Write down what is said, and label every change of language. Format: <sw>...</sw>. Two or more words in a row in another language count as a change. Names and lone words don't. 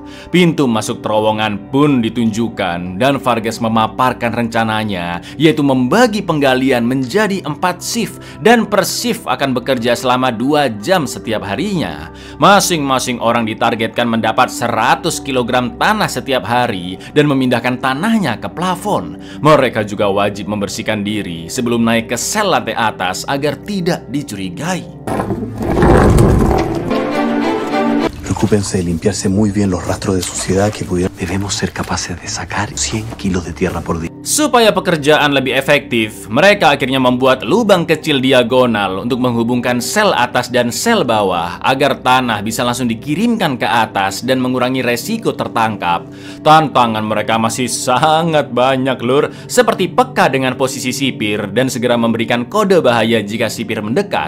<id>Pintu masuk terowongan pun ditunjukkan dan Vargas memaparkan rencananya, yaitu membagi penggalian menjadi 4 shift dan per shift akan bekerja selama 2 jam setiap harinya. Masing-masing orang ditargetkan mendapat 100 kg tanah setiap hari dan memindahkan tanahnya ke plafon. Mereka juga wajib membersihkan diri sebelum naik ke sel lantai atas agar tidak dicurigai.</id> <es>Preocúpense de limpiarse muy bien los rastros de suciedad que pudieran. Debemos ser capaces de sacar 100 kilos de tierra por día.</es> <id>Supaya pekerjaan lebih efektif, mereka akhirnya membuat lubang kecil diagonal untuk menghubungkan sel atas dan sel bawah agar tanah bisa langsung dikirimkan ke atas dan mengurangi resiko tertangkap. Tantangan mereka masih sangat banyak lur, seperti peka dengan posisi sipir dan segera memberikan kode bahaya jika sipir mendekat.</id>